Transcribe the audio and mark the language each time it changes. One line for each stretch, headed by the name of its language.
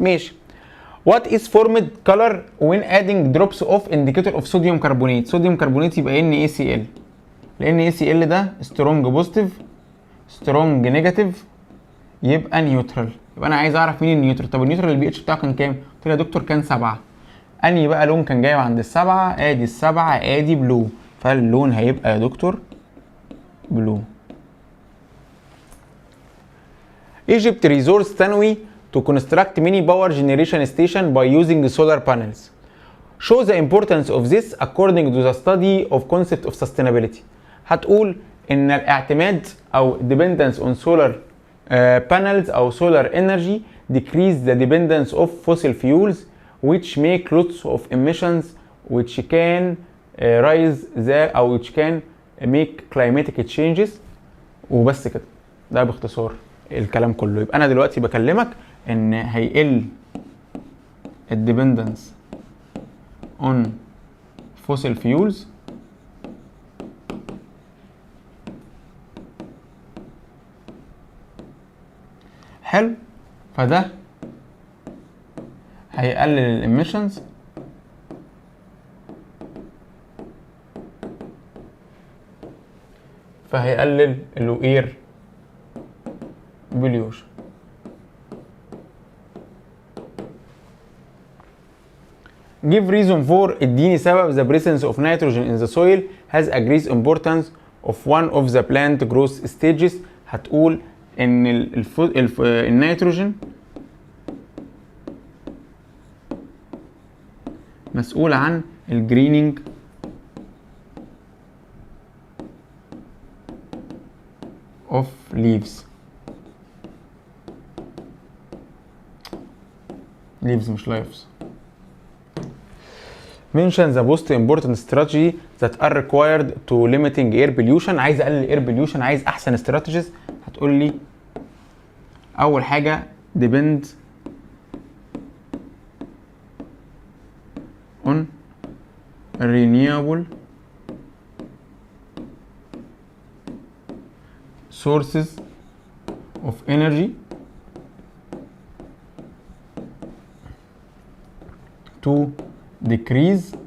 Arabic: ماشي.
English: What is formed color when adding drops of indicator of sodium carbonate؟
Arabic: صوديوم كربونات يبقى
English: NaCl. ال NaCl ده strong positive strong negative
Arabic: يبقى
English: Neutral.
Arabic: يبقى انا عايز اعرف مين النيوترال. طب النيوترال البي اتش بتاعه كان كام؟ قلت له يا دكتور كان 7. انهي بقى لون كان جايب عند السبعه؟ ادي السبعه ادي بلو، فاللون هيبقى يا دكتور بلو.
English: Egypt resource
Arabic: تنوي
English: to construct mini power generation station by using solar panels. Show the importance of this according to the study of concept of sustainability.
Arabic: هتقول ان الاعتماد او
English: dependence on solar panels او solar energy decrease the dependence of fossil fuels which make lots of emissions which can rise the او which can make climatic changes.
Arabic: وبس كده، ده باختصار الكلام كله. يبقى انا دلوقتي بكلمك ان هيقل الديبندنس
English: on fossil fuels
Arabic: حلو، فده هيقلل الاميشنز فهيقلل الاير بوليوشن.
English: Give reason for
Arabic: اديني سبب
English: the presence of nitrogen in the soil has increased importance of one of the plant growth stages.
Arabic: هتقول ان النيتروجين مسؤول عن الجرينينج
English: of leaves. leaves
Arabic: مش
English: lives. mention the most important strategy that are required to limiting air pollution.
Arabic: عايز اقلل
English: air pollution،
Arabic: عايز احسن strategies. هتقول لي اول حاجه
English: depend on renewable sources of energy to decrease